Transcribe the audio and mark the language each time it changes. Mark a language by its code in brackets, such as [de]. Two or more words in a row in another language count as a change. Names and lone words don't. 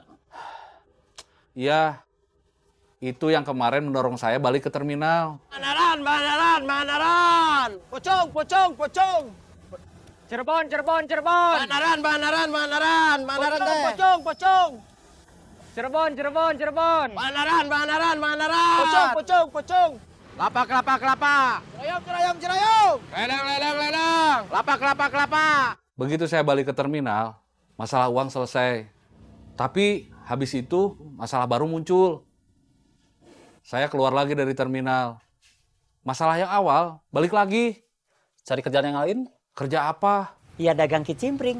[id] Iya, itu yang kemarin mendorong saya balik ke terminal. Banaran. Pocong. Cirebon. Banaran teh. Pocong. Cirebon. Banaran. Pocong. Kelapa. Cerayam. Ledang. Kelapa. Begitu saya balik ke terminal, masalah uang selesai. Tapi habis itu masalah baru muncul. Saya keluar lagi dari terminal. Masalah yang awal, balik lagi. Cari kerjaan yang lain? Kerja apa? Ya dagang kicimpring.